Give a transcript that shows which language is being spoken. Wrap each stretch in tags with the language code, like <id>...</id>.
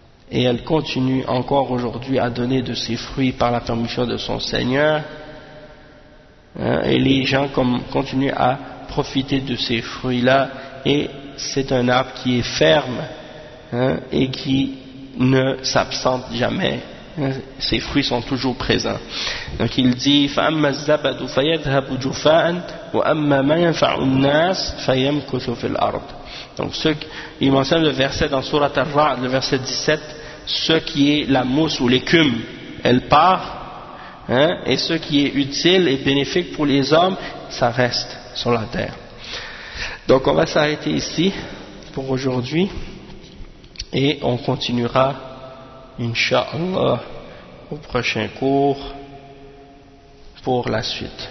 <fr>Et elle continue encore aujourd'hui à donner de ses fruits par la permission de son Seigneur. Et les gens continuent à profiter de ces fruits-là. Et c'est un arbre qui est ferme et qui ne s'absente jamais. Ses fruits sont toujours présents. Donc il dit</fr> <ar>فَأَمَّا الزَّبَدُ فَيَذْهَبُ جُفَاءً وَأَمَّا مَا يَنْفَعُ النَّاسِ فَيَمْكُثُ فِي الْأَرْضِ.</ar> <fr>Donc il mentionne le verset dans Surat al-Ra'd, le verset 17, ce qui est la mousse ou l'écume, elle part, hein, et ce qui est utile et bénéfique pour les hommes, ça reste sur la terre. Donc on va s'arrêter ici pour aujourd'hui et on continuera Inch'Allah, au prochain cours pour la suite.</fr>